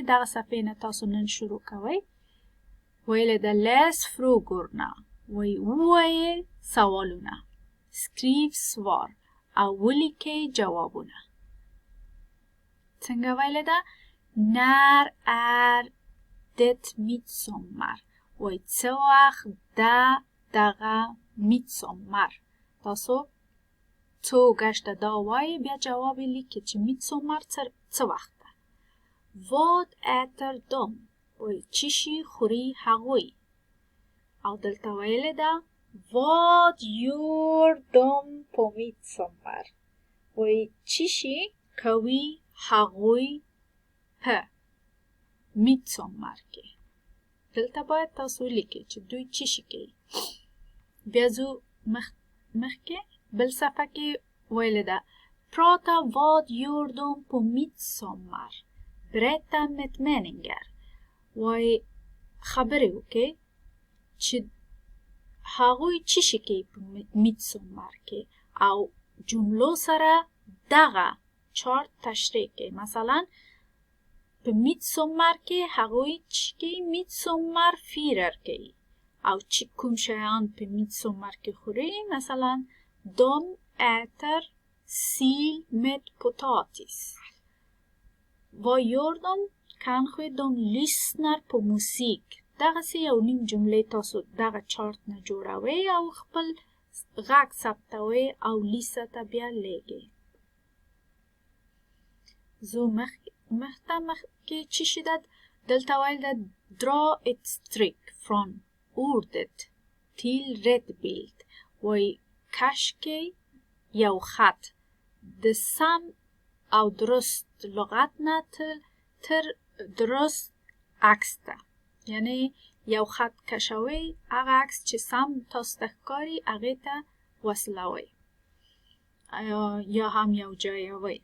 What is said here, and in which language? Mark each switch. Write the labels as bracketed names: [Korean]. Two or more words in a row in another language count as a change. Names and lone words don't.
[Pashto] دغه صفحې نه تاسو نن شروع کوئ. ویل ده [Swedish] les frågorna [Pashto] ووایئ سوالونه. [Swedish] skriv svar [Pashto] او ولیکئ جوابونه. څنګه ویل ده [Swedish] när är det midsommar [Pashto] وای څه وخت ده دغه midsommar. تاسو څو گشته دا وایئ بیا جواب لیکئ چې midsommar څه وخت ده. [Swedish] vad äter de [Pashto] وای چی شي خوري هغوی. او دلته ویل ده [Swedish] vad gör de på midsommar [Pashto] وای چی شي کوي هغوی په midsommar کې. دلته باید تاسو لیکئ چې دوی چی شي کوي. بیا ځو مخکې بل صفحه کې ویل ده [Swedish] prata vad gör de på midsommar berätta med meningar [Pashto] وای خبرې وکړئ چې هغوی چی شي کوي په midsommar کې او جملو سره دغه چارت تشریح کړئ. مثلا په midsommar کې هغوی چی کوي [Swedish] midsommar firar [Pashto] کوي او چی کوم شیان په midsommar کې خوري. [Swedish] مثلا de äter sill med potatis. Vad gör de? Kanske de lyssnar på musik. [Pashto] دغه سی یو نیم جمله تاسو دغه چارت نه جوړوئ او خپل غږ ثبتوئ او لیسته ته بیا لیږئ. زو مخکې چی شي ده دلته ویل ده [Swedish] dra ett streck från ordet till rätt bild [Pashto] وای کش کې یو خط د سم او درست لغت نه تر درست عکس ته. یعنی یو خط کشوي هغه عکس چې سم تاسو ته ښکاري هغې ته وصلوئ یا هم یو ځایوئ.